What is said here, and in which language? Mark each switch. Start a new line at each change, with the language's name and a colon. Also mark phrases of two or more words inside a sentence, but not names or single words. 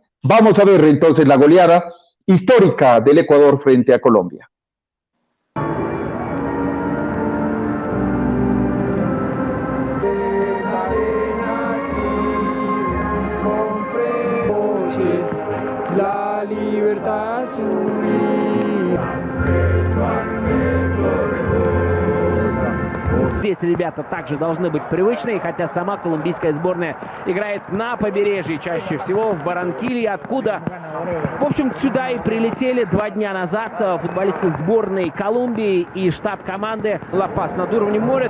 Spanish: Vamos a ver entonces la goleada histórica del Ecuador frente a Colombia. La libertad
Russian: Здесь ребята также должны быть привычные, хотя сама колумбийская сборная играет на побережье, чаще всего в Барранкилье, откуда, в общем, сюда и прилетели 2 дня назад футболисты сборной Колумбии и штаб команды Ла-Пас над уровнем моря.